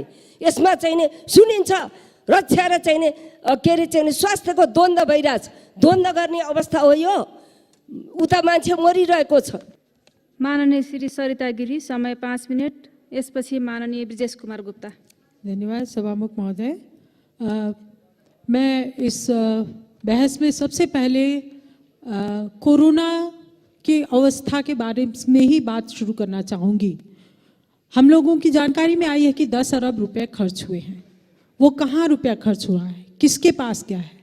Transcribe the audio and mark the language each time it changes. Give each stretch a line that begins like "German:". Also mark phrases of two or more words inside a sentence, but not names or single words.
Nepali: यसमा चाहिने सुनिन्छ रक्षा र चाहिने के अरे चाहिने स्वास्थ्यको द्वन्द्व भइरहेछ। द्वन्द्व गर्ने अवस्था हो यो? उता मान्छे मरिरहेको छ। माननीय श्री सरिता गिरी, समय 5 मिनट। यसपछि माननीय ब्रिजेश कुमार गुप्ता। धन्यवाद सभामुख महोदय।
Hindi: मैं इस बहस में सबसे पहले कोरोना की अवस्था के बारे में ही बात शुरू करना चाहूँगी। हम लोगों की जानकारी में आई है कि 10 अरब रुपए खर्च हुए हैं। वो कहाँ रुपया खर्च हुआ है, किसके पास क्या है?